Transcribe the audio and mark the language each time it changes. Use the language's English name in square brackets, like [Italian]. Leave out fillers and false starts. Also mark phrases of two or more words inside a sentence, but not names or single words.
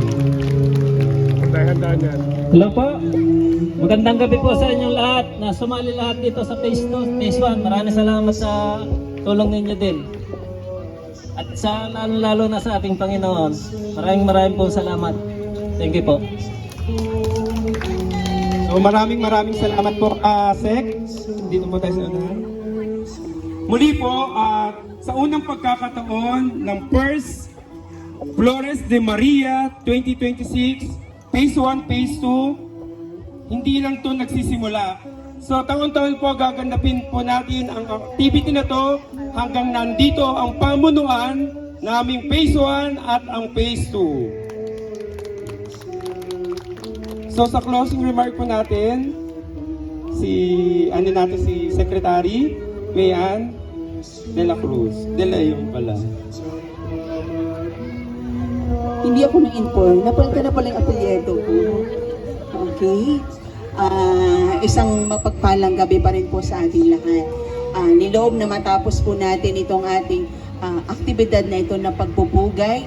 [Filipino] Handa-handa niyan. Hello po. Magandang gabi po sa inyong lahat na sumali lahat dito sa Phase 2, Phase 1. Maraming salamat sa tulong ninyo din. At sa lalo na sa ating Panginoon. Maraming po salamat. [English] Thank you [Filipino] po. So maraming salamat po, Sek. Dito po tayo sa unahan. Muli po, sa unang pagkakataon ng First Flores de Maria 2026, Phase 1, Phase 2, hindi lang to nagsisimula. So taon-taon po gaganapin po natin ang activity na to hanggang nandito ang pamunuan naming Phase 1 at ang Phase 2. So sa [English] closing remark [Filipino] po natin, si Secretary Mayan de la Cruz. De la yung pala. Hindi ako na-inform. Napalitan na pala yung apelyedo ko. Okay. Isang mapagpalang gabi pa rin po sa ating lahat. Niloob na matapos po natin itong ating aktibidad na ito na pagpupugay.